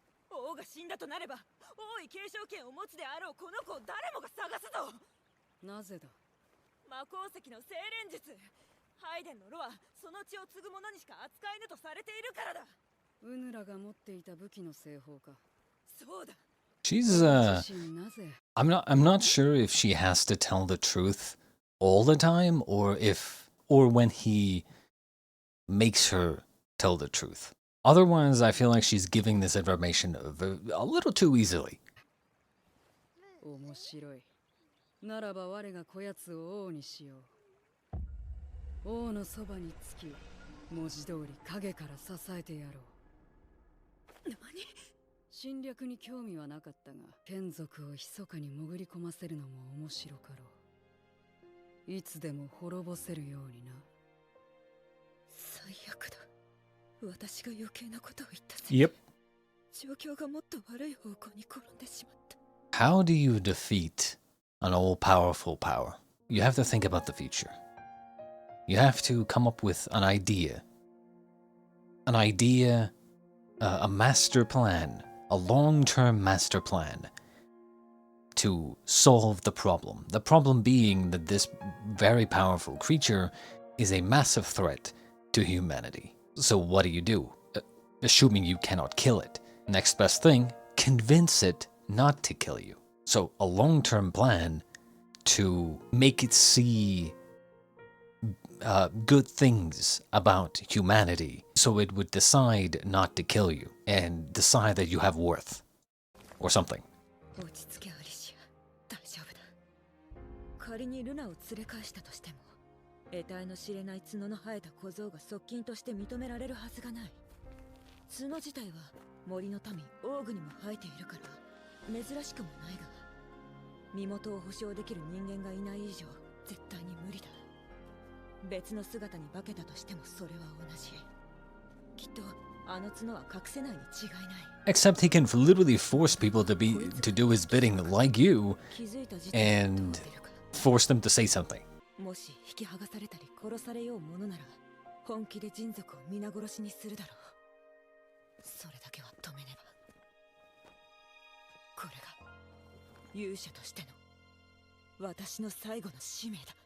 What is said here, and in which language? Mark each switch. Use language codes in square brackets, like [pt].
[ja] 王が死んだとなれば王位継承権を持つであろうこの子を誰もが探すぞ。なぜだ？魔鉱石の精錬術。拝殿の炉はその血を継ぐ者にしか扱えぬとされているからだ。ウヌらが持っていた武器の製法か。そうだ。 [en] She's I'm not sure if she has to tell the truth all the time or when he makes her tell the truth. Otherwise, I feel like she's giving this information a little too easily. [ja] 面白い。ならば我がこやつを王にしよう。王のそばにつき、文字通り影から支えてやろう。何？侵略に興味はなかったが、眷属を密かに潜り込ませるのも面白かろう。いつでも滅ぼせるようにな。最悪だ。私が余計なことを言ったせ [en] い。Yep. [ja] 状況がもっと悪い方向に転んでしまった。 [en] How do you defeat an all-powerful power? You have to think about the future. You have to come up with an idea, a master plan, a long-term master plan to solve the problem. The problem being that this very powerful creature is a massive threat to humanity. So what do? Assuming you cannot kill it. Next best thing, convince it not to kill you. So a long-term plan to make it see good things about humanity, so it would decide not to kill you and decide that you have worth or something. [ja] 落ち着けアリシア、大丈夫だ。仮にルナを連れ返したとしても、得体の知れない角の生えた小僧が側近として認められるはずがない。角自体は森の民オーグにも生えているから珍しくもないが、身元を保証できる人間がいない以上絶対に無理だ。別の姿に化けたとしてもそれは同じ。きっとあの角は隠せないに違いない。 [en] Except he can literally force people to do his bidding like you and force them to say something. [ja] もし引き剥がされたり殺されようものなら本気で人族を皆殺しにするだろう。それだけは止めねば。これが勇者としての私の最後の使命だ。